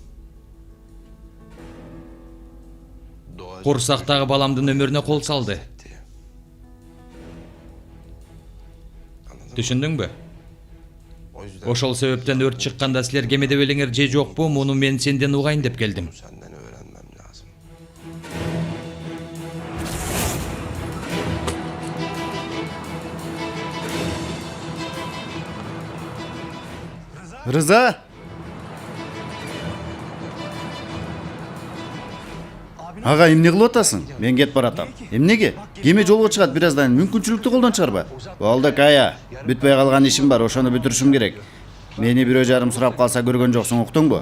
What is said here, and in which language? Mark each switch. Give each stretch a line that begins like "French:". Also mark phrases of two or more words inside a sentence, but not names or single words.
Kyrgyz: Курсактагы баламдын өмүрүнө кол салды. Түшүндүңбү? Ошол себептен өрт чыкканда силер кемеде белеңер же жокпу, муну мен сенден угайын деп келдим.
Turkish: Senden öğrenmem lazım. Rıza!
Kyrgyz: Ага, эмне кылып атасың? Мен кетип баратам. Эмнеге? Кеме жолго чыгат бираздан, мүмкүнчүлүктү колдон чыгарба. Болду, Кая. Бүтпөй калган ишим бар, ошону бүтүрүшүм керек. Мени бирөө жарым сурап калса көргөн жоксуң, уктуңбу?